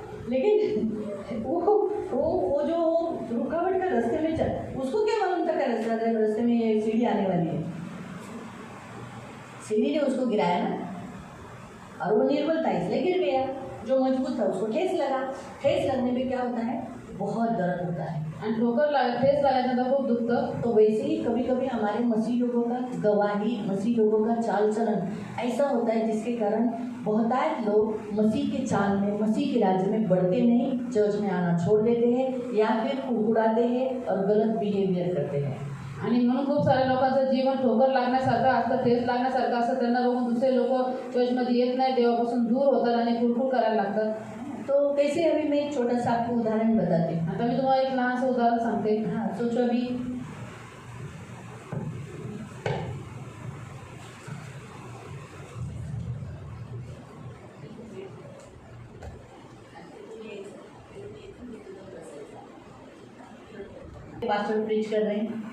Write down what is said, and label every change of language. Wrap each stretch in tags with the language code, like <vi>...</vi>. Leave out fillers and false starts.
<hi>लेकिन वो जो रुकावट का रास्ते में चल, उसको क्या मालूम था कि रास्ते में ये सीढ़ी आने वाली है. सीढ़ी ने उसको गिराया ना, और वो निर्बल था इसलिए गिर गया. जो मजबूत था उसको ठेस लगा. ठेस लगने में क्या होता है? बहुत दर्द होता है.</hi> <mr>आणि ठेस लागल्यानंतर खूप दुखतं.</mr> <hi>तो वैसे ही कभी कभी हमारे मसीह लोगों का गवाही, मसीह लोगों का चाल चलन ऐसा होता है जिसके कारण बहुतायत लोग मसीह के चाल में, मसीह के राज्य में बढ़ते नहीं, चर्च में आना छोड़ देते हैं या फिर कुड़कुड़ाते हैं और गलत बिहेवियर करते हैं.</hi> <mr>आणि म्हणून खूप साऱ्या लोकांचं जीवन ठोकर लागण्यासारखं असतं, ठेस लागण्यासारखं असतं. त्यांना बघून दुसरे लोक चर्चमध्ये येत नाही, देवापासून दूर होतात आणि कुरकुर करायला लागतात.</mr> <hi>तो कैसे? अभी मैं एक छोटा सा आपको उदाहरण बताती हूँ.</hi> <mr>आता मी तुम्हाला एक लहानसं उदाहरण सांगते.</mr> <hi>हाँ, सोचो अभी पास्टर प्रीच कर रहे हैं.</hi>